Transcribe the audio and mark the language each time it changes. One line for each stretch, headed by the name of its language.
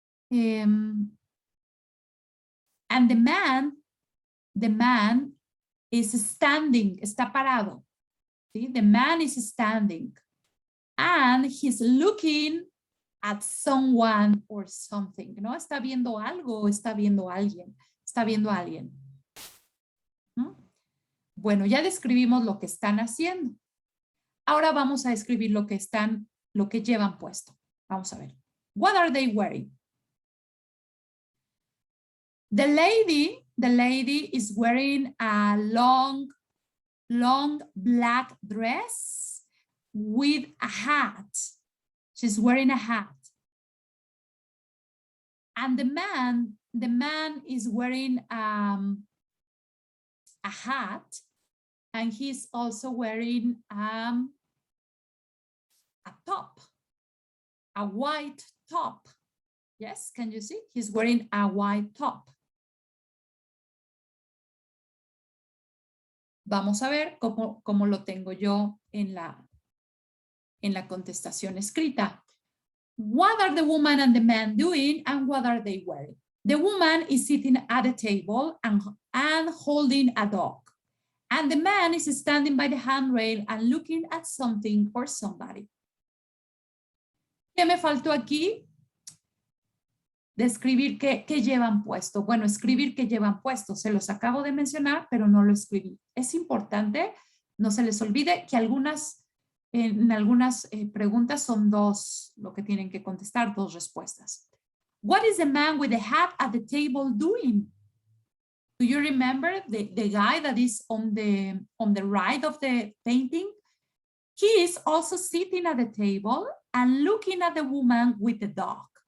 English: And the man is standing,
Spanish: está parado. ¿Sí?
English: The man is standing and he's looking at someone or something, ¿no?
Spanish: Está viendo algo, está viendo a alguien, está viendo a alguien. ¿No? Bueno, ya describimos lo que están haciendo. Ahora vamos a describir lo que llevan puesto. Vamos a ver.
English: What are they wearing? The lady is wearing a long black dress with a hat. She's wearing a hat. And the man is wearing a hat, and he's also wearing a top, a white top. Yes, can you see? He's wearing a white top.
Spanish: Vamos a ver cómo lo tengo yo en la contestación escrita.
English: What are the woman and the man doing and what are they wearing? The woman is sitting at a table and holding a dog. And the man is standing by the handrail and looking at something or somebody.
Spanish: ¿Qué me faltó aquí? Describir qué llevan puesto. Bueno, escribir qué llevan puesto. Se los acabo de mencionar, pero no lo escribí. Es importante, no se les olvide que en algunas preguntas son dos lo que tienen que contestar, dos respuestas.
English: What is the man with the hat at the table doing? Do you remember the guy that is on the right of the painting? He is also sitting at the table and looking at the woman with the dog.